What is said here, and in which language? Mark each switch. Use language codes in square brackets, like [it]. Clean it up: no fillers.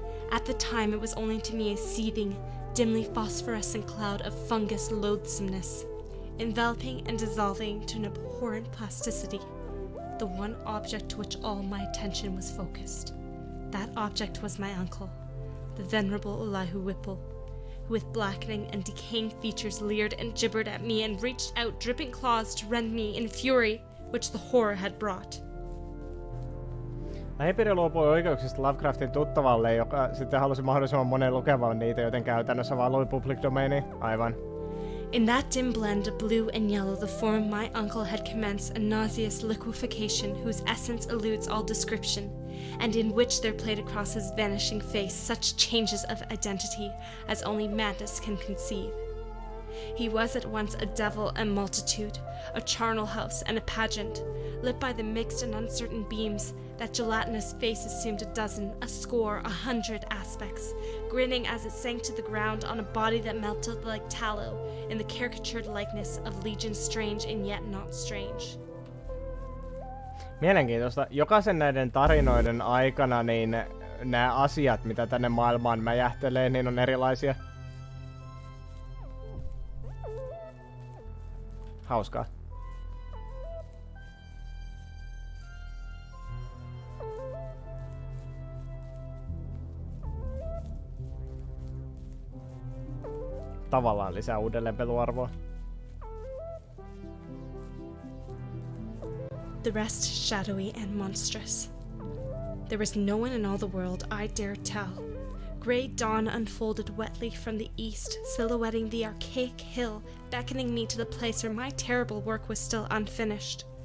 [en] At the time, it was only to me a seething, dimly phosphorescent cloud of fungus loathsomeness, enveloping and dissolving to an abhorrent plasticity, the one object to which all my attention was focused. That object was my uncle, the venerable Elihu Whipple, who with blackening and decaying features leered and gibbered at me and reached out dripping claws to rend me in fury which the horror had brought. [fi] Lähipiiri luopui oikeuksista Lovecraftin tuttavalle, joka sitten halusi mahdollisimman monen lukevan niitä, joten käytännössä vaan lui public domaini. Aivan. [en] In that dim blend of blue and yellow, the form of my uncle had commenced a nauseous liquefaction whose essence eludes all description, and in which there played across his vanishing face such changes of identity as only madness can conceive. He was at once a devil and multitude, a charnel house and a pageant, lit by the mixed and uncertain beams. That gelatinous face assumed a dozen, a score, 100 aspects, grinning as it sank to the ground on a body that melted like tallow in the caricatured likeness of Legion Strange and yet not strange. [fi] Mielenkiintoista. Jokaisen näiden tarinoiden aikana niin nämä asiat, mitä tänne maailmaan mäjähtelee, niin on erilaisia. Hauskaa. Tavallaan lisää uudelleenpeluarvoa. [en] The rest shadowy and monstrous. There was no one in all the world I dare tell. grey dawn unfolded wetly from the east, silhouetting the archaic hill, beckoning me to the place where my terrible work was still unfinished.